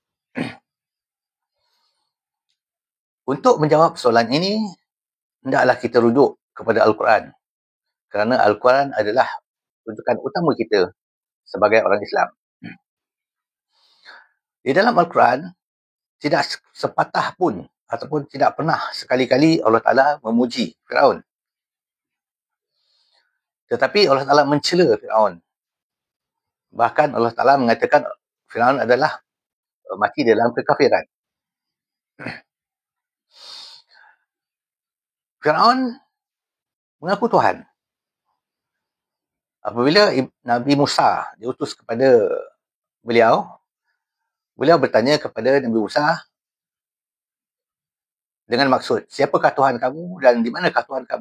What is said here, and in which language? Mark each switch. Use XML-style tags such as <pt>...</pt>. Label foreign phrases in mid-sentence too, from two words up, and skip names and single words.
<ms>Untuk menjawab soalan ini, hendaklah kita rujuk kepada Al-Quran. Kerana Al-Quran adalah rujukan utama kita sebagai orang Islam. Di dalam Al-Quran, tidak sepatah pun ataupun tidak pernah sekali-kali Allah Ta'ala memuji Firaun. Tetapi Allah Ta'ala mencela Firaun. Bahkan Allah Ta'ala mengatakan Firaun adalah mati dalam kekafiran. Firaun mengaku Tuhan. Apabila Nabi Musa diutus kepada beliau bertanya kepada Nabi Musa dengan maksud, siapakah Tuhan kamu dan di manakah Tuhan kamu?</ms>